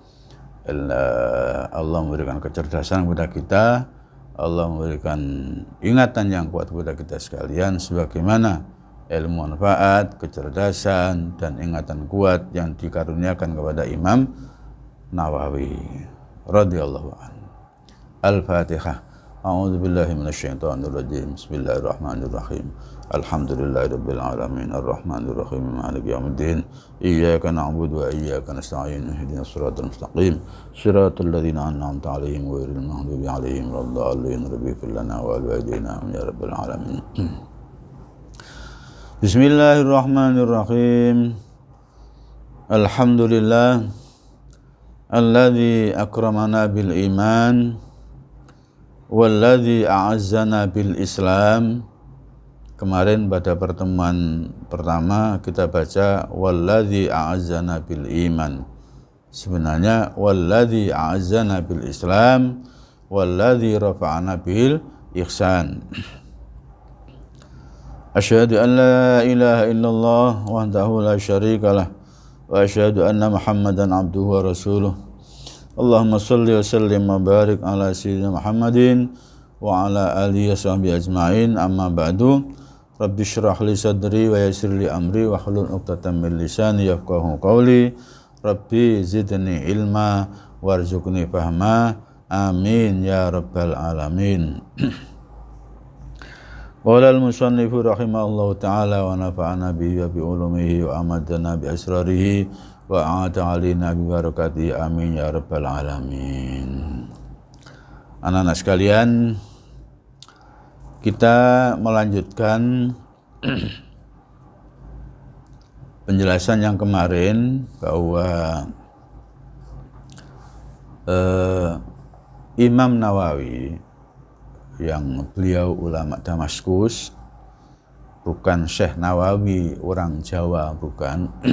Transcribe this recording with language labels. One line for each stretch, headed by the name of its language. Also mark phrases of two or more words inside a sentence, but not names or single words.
Indonesian: Allah memberikan kecerdasan kepada kita. Allah memberikan ingatan yang kuat kepada kita sekalian, sebagaimana ilmu manfaat, kecerdasan, dan ingatan kuat yang dikaruniakan kepada Imam Nawawi
Arabic: رضي الله عنه. الفاتحة. أعوذ بالله من الشيطان الرجيم. بسم الله الرحمن الرحيم. الحمد لله رب العالمين الرحمن الرحيم مالك يوم الدين. إياك نعبد وإياك نستعين. اهدنا الصراط المستقيم. صراط الذين أنعمت عليهم غير المغضوب عليهم ولا الضالين. رب اغفر لنا ولوالدينا يا رب العالمين. بسم الله الرحمن الرحيم. الحمد لله الذي أكرمنا بالإيمان والذي أعزنا بالإسلام.
Indonesian: Kemarin pada pertemuan pertama kita baca
Arabic: والذي أعزنا بالإيمان. Sebenarnya والذي أعزنا بالإسلام والذي رفعنا بالإحسان. أشهد أن لا إله إلا الله وحده لا شريك له وأشهد أن محمدا عبده ورسوله. اللهم صل وسلم وبارك على سيدنا محمد وعلى آله وصحبه أجمعين. أما بعد. رب اشرح لي صدري ويسر لي أمري واحلل عقدة من لساني يفقهوا قولي. رب زدني علما وارزقني فهما. آمين يا رب العالمين. قال المصنف رحمه الله تعالى ونفعنا به وبعلومه وأمدنا بأسراره وأعاد علينا ببركاته. آمين يا رب العالمين.
Indonesian: Anak-anak sekalian, kita melanjutkan penjelasan yang kemarin bahwa Imam Nawawi yang beliau ulama Damaskus, bukan Syekh Nawawi orang Jawa, bukan.